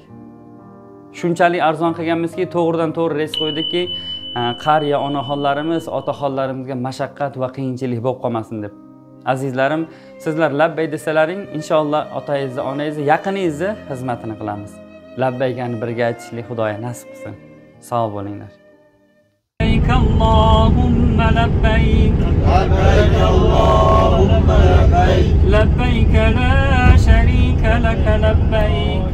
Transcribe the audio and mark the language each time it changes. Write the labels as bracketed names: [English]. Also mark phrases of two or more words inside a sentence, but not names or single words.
[Uzbek] Shunchalik arzon qilganmizki, to'g'ridan-to'g'ri reys qo'ydikki, qariya onaxonlarimiz, otaxonlarimizga mashaqqat va qiyinchilik bo'lib qolmasin deb. Azizlarim, sizlar labbay desalaring, inshaalloh otangizni, onangizni, yaqiningizni xizmatini qilamiz. Labbaykani birga aytishlik Xudoya nasib qilsin. Sog' bo'linglar. [Arabic] اللهم لبيك لبيك اللهم لبيك لبيك لا شريك لك لبيك